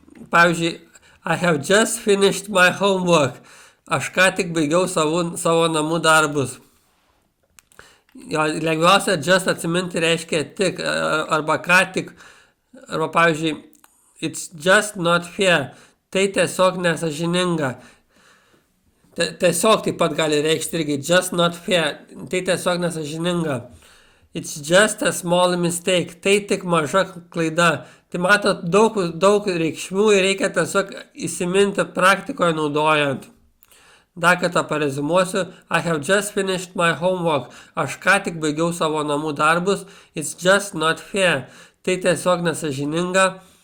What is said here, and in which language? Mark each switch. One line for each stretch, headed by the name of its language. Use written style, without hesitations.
Lithuanian: Pavyzdžiui,
English: I have just finished my homework.
Lithuanian: Aš ką tik baigiau savo namų darbus. Lengviausia just atsiminti reiškia tik. Arba ką tik. Arba pavyzdžiui,
English: it's just not fair.
Lithuanian: Tai tiesiog nesažininga. Tiesiog taip pat gali reikšti irgi.
English: Just not fair.
Lithuanian: Tai tiesiog nesažininga.
English: It's just a small mistake.
Lithuanian: Tai tik maža klaida. Tai matot, daug reikšmių ir reikia tiesiog įsiminti praktikoje naudojant. Dar kartą parezimuosiu.
English: I have just finished my homework.
Lithuanian: Aš ką tik baigiau savo namų darbus.
English: It's just not fair.
Lithuanian: Tai tiesiog nesažininga.